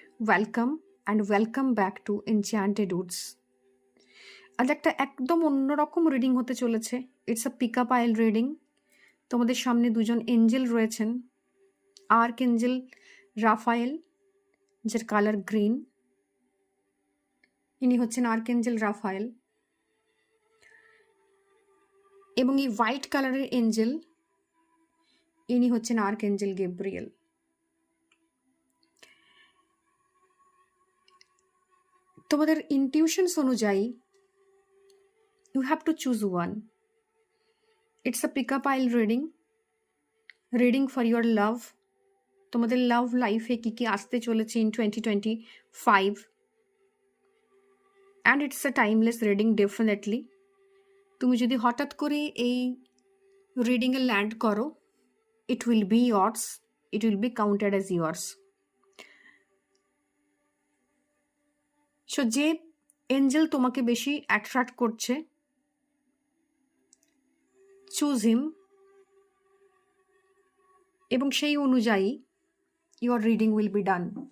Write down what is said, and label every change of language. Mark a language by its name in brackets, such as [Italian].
[English] Welcome back to Enchanted Woods. [Bangla] আজ একটা একদম অন্যরকম রিডিং হতে চলেছে। [English] It's a pick up I'll reading. [Bangla] তোমাদের সামনে দুজন এঞ্জেল রয়েছেন। আর্ক এঞ্জেল রাফায়েল, যার কালার গ্রিন। ইনি হচ্ছেন আর্ক এঞ্জেল রাফায়েল। এবং এই হোয়াইট কালারের এঞ্জেল, ইনি হচ্ছেন আর্ক এঞ্জেল গেব্রিয়েল। তোমাদের ইনটিউশনস অনুযায়ী [English] you have to choose one. It's a pick-up aisle reading for your love. [Bangla] তোমাদের লাভ লাইফে কি কি আসতে চলেছে [English] in 2025, and it's a timeless reading definitely. [Bangla] তুমি যদি হঠাৎ করে এই রিডিংয়ে ল্যান্ড করো, [English] it will be yours, it will be counted as yours. [Bangla] So যে এঞ্জেল তোমাকে বেশি অ্যাট্রাক্ট করছে, চুজ হিম, এবং সেই অনুযায়ী [English] your reading will be done.